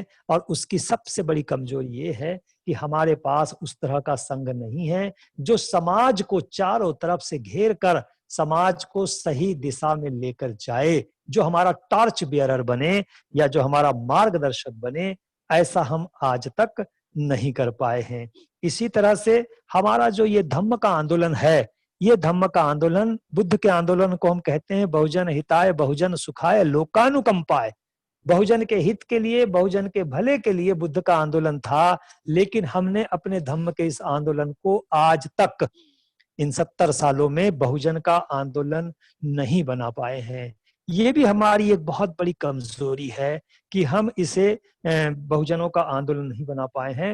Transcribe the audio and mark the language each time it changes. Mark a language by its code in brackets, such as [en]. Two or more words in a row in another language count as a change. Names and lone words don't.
[hi] और उसकी सबसे बड़ी कमजोरी ये है कि हमारे पास उस तरह का संघ नहीं है जो समाज को चारों तरफ से घेर कर समाज को सही दिशा में लेकर जाए, जो हमारा [en] torch bearer [hi] बने या जो हमारा मार्गदर्शक बने। ऐसा हम आज तक नहीं कर पाए हैं। इसी तरह से हमारा जो ये धम्म का आंदोलन है, ये धम्म का आंदोलन, बुद्ध के आंदोलन को हम कहते हैं [pi] बहुजन हिताय बहुजन सुखाय लोकानुकंपाय। [hi] बहुजन के हित के लिए, बहुजन के भले के लिए बुद्ध का आंदोलन था, लेकिन हमने अपने धम्म के इस आंदोलन को आज तक इन 70 सालों में बहुजन का आंदोलन नहीं बना पाए हैं। ये भी हमारी एक बहुत बड़ी कमजोरी है कि हम इसे बहुजनों का आंदोलन नहीं बना पाए हैं।